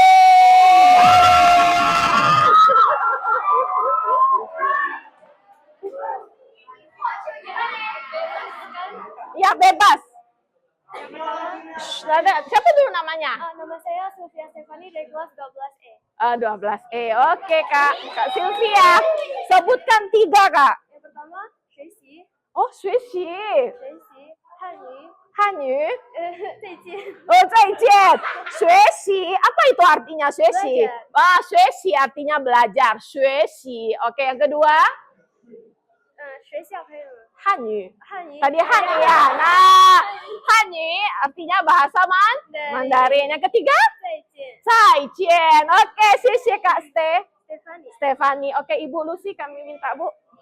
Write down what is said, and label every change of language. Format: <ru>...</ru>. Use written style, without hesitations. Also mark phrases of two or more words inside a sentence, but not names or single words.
<id>Ya bebas. Siapa dulu namanya? Nama saya Sylvia Stefani dari kelas 12E. 12E. Oke Kak Sylvia. Sebutkan 3 Kak. Yang pertama,</id> <zh>学习. Oh, 学习. 学习汉语. 汉语. 再见. Oh, 再见. 学习.</zh> <id>Apa itu artinya 学习? Ah, 学习 artinya belajar.</id> <zh>学习.</zh> <id>Oke, yang kedua?</id> <zh>学校可以了. 汉语. 汉语.</zh> <id>Tadi Hanyu ya. Nah, Hanyu artinya bahasa Mandarin. Yang ketiga?</id> <zh>再见. 再见. Oke, 谢谢 Kak</zh> <id>Stefani. Stefani. Oke, Ibu Lucy kami minta, Bu.</id>